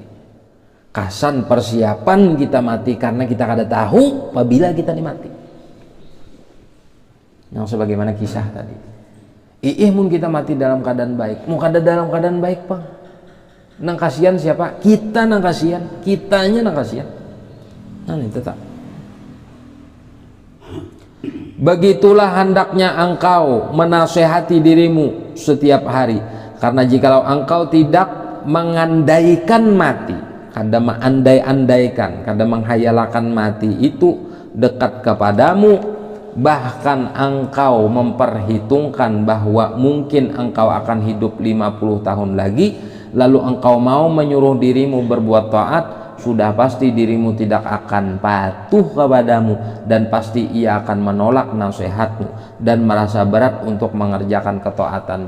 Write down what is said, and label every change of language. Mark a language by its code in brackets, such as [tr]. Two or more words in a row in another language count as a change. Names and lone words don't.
[bjn] Kasan persiapan kita mati karena kita kada tahu apabila kita nih mati. Yang sebagaimana kisah tadi. Mun kita mati dalam keadaan baik, mau kada dalam keadaan baik bang. Nang kasihan siapa? Kita nang kasihan, kitanya nang kasihan. [id] Nah ini tetap. Begitulah hendaknya engkau menasehati dirimu setiap hari. Karena jikalau engkau tidak mengandaikan mati, [bjn] kada mengandai-andaikan, kada menghayalakan [id] mati itu dekat kepadamu, bahkan engkau memperhitungkan bahwa mungkin engkau akan hidup 50 tahun lagi, lalu engkau mau menyuruh dirimu berbuat taat, sudah pasti dirimu tidak akan patuh kepadamu dan pasti ia akan menolak nasihatmu dan merasa berat untuk mengerjakan ketaatan.